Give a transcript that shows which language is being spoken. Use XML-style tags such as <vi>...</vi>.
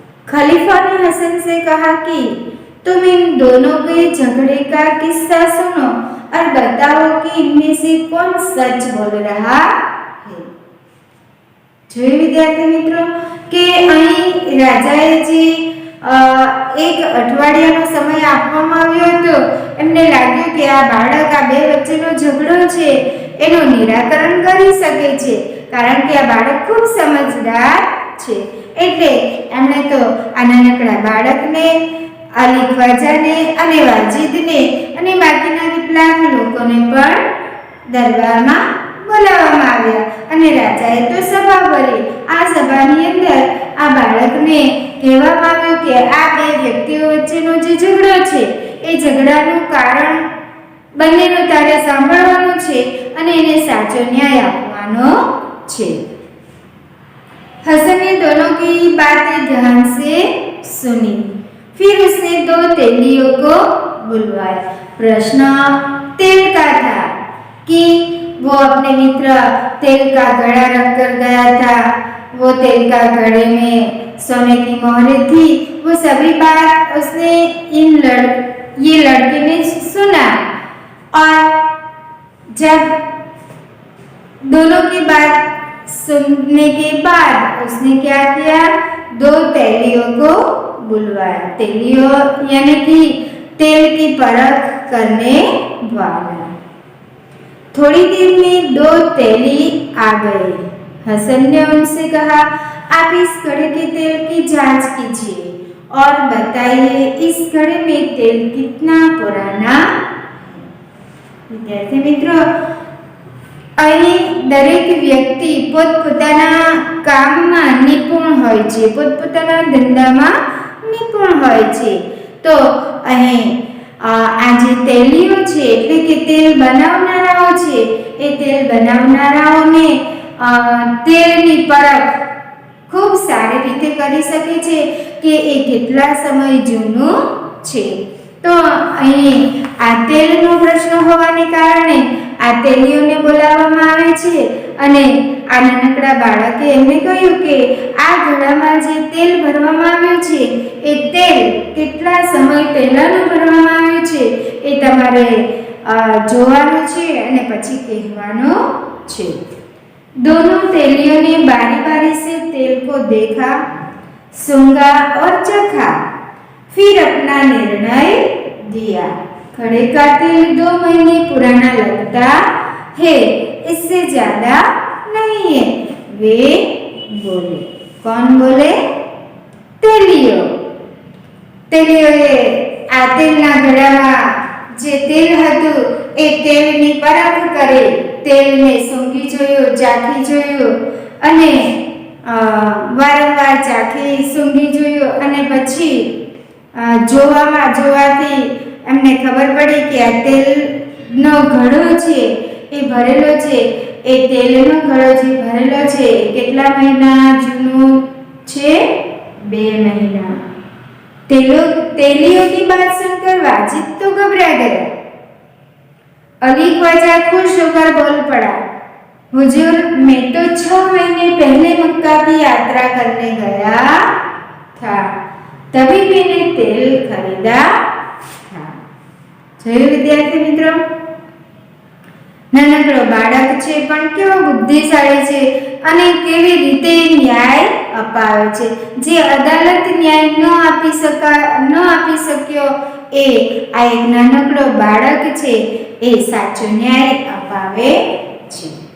<hi>खलीफा ने हसन से कहा कि तुम इन दोनों के झगड़े का किस्सा सुनो और बताओ कि इनमें से कौन सच बोल रहा है।</hi> <gu>જોયું વિદ્યાર્થી મિત્રો કે અહીં રાજાએ જે એક અઠવાડિયાનો સમય આપવામાં આવ્યો હતો, એમને લાગ્યું કે આ બાળક આ બે વચ્ચેનો ઝઘડો છે એનું નિરાકરણ કરી શકે છે, કારણ કે આ બાળક ખૂબ સમજદાર છે। એટલે એમણે તો આ નાનકડા બાળકને, અલી ખ્વાજાને અને વાજીદને અને બાકીના કેટલાક લોકોને પણ દરબારમાં બોલાવવામાં આવ્યા અને રાજાએ તો સભા ભરી। આ સભાની અંદર આ બાળકને કહેવામાં આવ્યું કે આ બે વ્યક્તિઓ વચ્ચેનો જે ઝઘડો છે એ ઝઘડાનું કારણ બંનેનું તારે સાંભળવાનું છે અને એને સાચો ન્યાય આપવાનો છે।</gu> <hi>हसन ने दोनों की बातें ध्यान से सुनी। फिर उसने 2 तेलियों को बुलवाया। प्रश्न तेल का था कि वो अपने मित्र तेल का घड़ा रखकर गया था। वो तेल का घड़े में सोने की मोहरें थी। वो सभी बात उसने ये लड़के ने सुना और जब दोनों की बात सुनने के बाद उसने क्या किया, 2 तेलियों को बुलवाया। तेलियों यानी कि तेल की परख करने वाला। थोड़ी देर में 2 तेली आ गए। हसन ने उनसे कहा, आप इस घड़े के तेल की जांच कीजिए और बताइए इस घड़े में तेल कितना पुराना। विद्यार्थी मित्रों,</hi> <gu>અહીં દરેક વ્યક્તિ પોતપોતાના કામમાં નિપુણ હોય છે, પોતપોતાના ધંધામાં નિપુણ હોય છે। તો અહીં આ જે તેલીઓ છે એટલે કે તેલ બનાવનારાઓ છે, એ તેલ બનાવનારાઓને તેલની પરખ ખૂબ સારી રીતે કરી શકે છે કે એ કેટલા સમય જૂનું છે। તો અહીં આ તેલનો પ્રશ્ન હોવાને કારણે આ તેલીઓને બોલાવવામાં આવે છે અને આ નાનકડા બાળકે એમને કહ્યું કે આ ઘડામાં જે તેલ ભરવામાં આવ્યું છે એ તેલ કેટલા સમય પહેલાનું ભરવામાં આવ્યું છે એ તમારે જોવાનું છે અને પછી કહેવાનું છે।</gu> <hi>दोनों तेलियों ने बारी बारी से तेल को देखा, सूंघा और चखा, फिर अपना निर्णय दिया। घड़े का तेल 2 महीने पुराना लगता है, इससे ज्यादा नहीं है, वे बोले। कौन बोले? तेलियो।</hi> <gu>तेलियोए आ तेलना घड़ाમાં જે તેલ હતું એ તેલની પરખ કરે, તેલને સૂંઘી જોયું, ચાખી જોયું અને વારંવાર ચાખી સૂંઘી જોયું અને પછી જોવાથી એમને ખબર પડી કે આ તેલનો ઘડો છે એ ભરેલો છે, એ તેલનો ઘડો જે ભરેલો છે એ કેટલા મહિના જૂનું છે? 2 મહિના।</gu> <hi>तेलियों की बात सुनकर वाजिद तो घबरा गया। अली ख्वाजा खुश होकर बोल पड़ा, हुजूर, मैं तो 6 महीने पहले मक्का की यात्रा करने गया था, तभी मैंने तेल खरीदा था।</hi> <gu>જોયું વિદ્યાર્થી મિત્રો, નાનકડો બાળક છે પણ કેવો બુદ્ધિશાળી છે અને કેવી રીતે ન્યાય અપાવે છે। જે અદાલત ન્યાય ન આપી શક્યો એ આ એક નાનકડો બાળક છે એ સાચો ન્યાય અપાવે છે.</gu>